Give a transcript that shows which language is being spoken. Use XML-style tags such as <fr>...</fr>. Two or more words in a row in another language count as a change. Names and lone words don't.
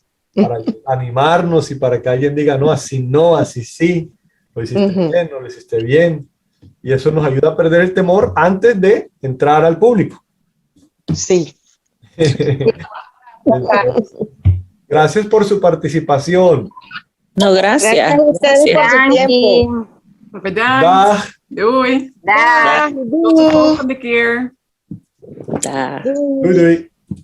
<es>para animarnos y para que alguien diga, no, así sí, lo hiciste bien, no lo hiciste bien. Y eso nos ayuda a perder el temor antes de entrar al público. Sí. Entonces, gracias por su participación. No, gracias. Gracias a ustedes por su</es> <en>Thank</en> <es>tiempo.</es> <en>you.</en> <nl>Bedankt. Dag. Doei. Dag. Tot de volgende keer. Dag. Doei, doei.</nl>